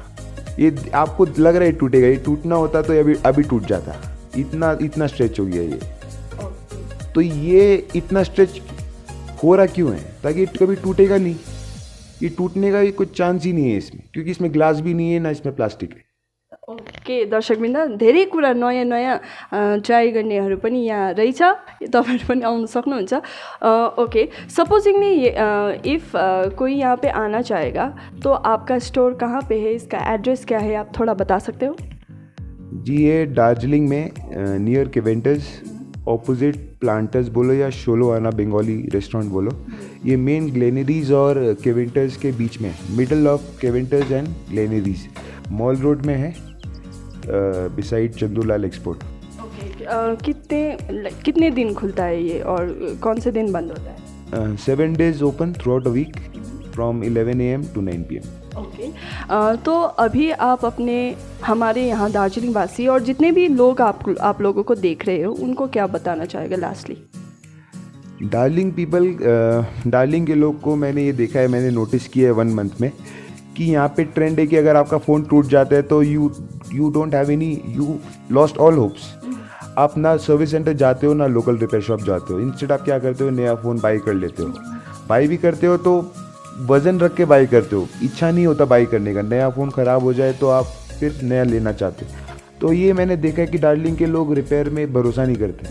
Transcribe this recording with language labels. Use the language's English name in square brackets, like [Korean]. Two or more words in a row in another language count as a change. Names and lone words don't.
[Hindi] ये आपको लग रहा है टूटेगा, ये टूटना होता तो अभी टूट जाता। इतना स्ट्रेच हो गया ये। तो ये इतना स्ट्रेच हो रहा क्यों है? ताकि कभी टूटेगा नहीं। ये टूटने का कोई चांस ही नहीं है इसमें, क्योंकि इसमें ग्लास भी नहीं है ना इसमें प्लास्टिक है। [Nepali] ओके दर्शकवृन्द, धेरै कुरा नयाँ नयाँ ट्राई गर्नेहरू पनि यहाँ रहेछ, तपाईँहरू पनि आउनु सक्नुहुन्छ। [Hindi] ओके, [English] supposingly if [Hindi] कोई यहाँ पे आना चाहेगा तो आपका स्टोर कहाँ पे है, इसका एड्रेस क्या है, आप थोड़ा बता सकते हो? जी, ये दार्जिलिंग में नियर केवेंटर्स, ऑपोजिट प्लांटर्स बोलो या शोलोआना बंगाली रेस्टोरेंट बोलो, ये मेन ग्लेनरीज और केवेंटर्स के बीच में, [English] middle of Keventers and Glenaries, [Hindi] मॉल रोड में है, बिसाइड चंदूलाल एक्सपोर्ट। ओके, कितने दिन खुलता है ये और कौन से दिन बंद होता है? [English] 7 days open throughout a week from 11 AM to 9 PM। [Hindi] ओके, तो अभी आप अपने हमारे यहाँ दार्जिलिंग वासी और जितने भी लोग आप लोगों को देख रहे हो उनको क्या बताना चाहेगा लास्टली? दार्जिलिंग के लोग को मैंने ये देखा है, मैंने नोटिस किया है 1 month में कि यहाँ पे ट्रेंड है कि अगर आपका फ़ोन टूट जाता है तो [English] you don't have any, you lost all hopes. [Hindi] आप ना सर्विस सेंटर जाते हो ना लोकल रिपेयर शॉप जाते हो, इंस्टेड आप क्या करते हो, नया फ़ोन बाई कर लेते हो। बाई भी करते हो तो वज़न रख के बाई करते हो, इच्छा नहीं होता बाई करने का। नया फ़ोन ख़राब हो जाए तो आप फिर नया लेना चाहते हो। तो ये मैंने देखा है कि दार्जिलिंग के लोग रिपेयर में भरोसा नहीं करते।